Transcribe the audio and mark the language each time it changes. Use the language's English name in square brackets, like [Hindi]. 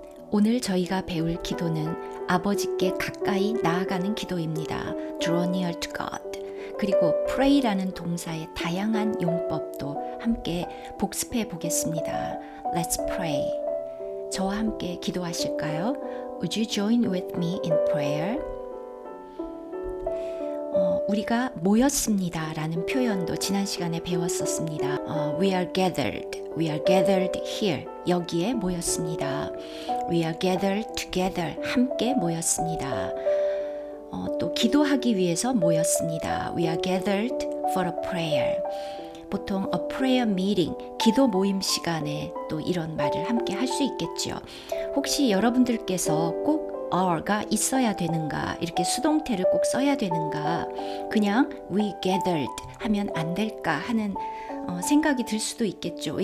[Korean] 오늘 저희가 배울 기도는 아버지께 가까이 나아가는 기도입니다. [English] Draw near to God. [Korean] 그리고 pray라는 동사의 다양한 용법도 함께 복습해 보겠습니다. [English] Let's pray. [Korean] 저와 함께 기도하실까요? [English] Would you join with me in prayer? [Korean] 우리가 모였습니다 라는 표현도 지난 시간에 배웠었습니다. [English] We are gathered here. [Korean] 여기에 모였습니다. [English] We are gathered together. [Korean] 함께 모였습니다. 또 기도하기 위해서 모였습니다. [English] We are gathered for a prayer. [Korean] 보통 a prayer meeting, 기도 모임 시간에 또 이런 말을 함께 할 수 있겠죠. 혹시 여러분들께서 꼭 our가 있어야 되는가, 이렇게 수동태를 꼭 써야 되는가, 그냥 we gathered 하면 안 될까 하는 생각이 들 수도 있겠죠.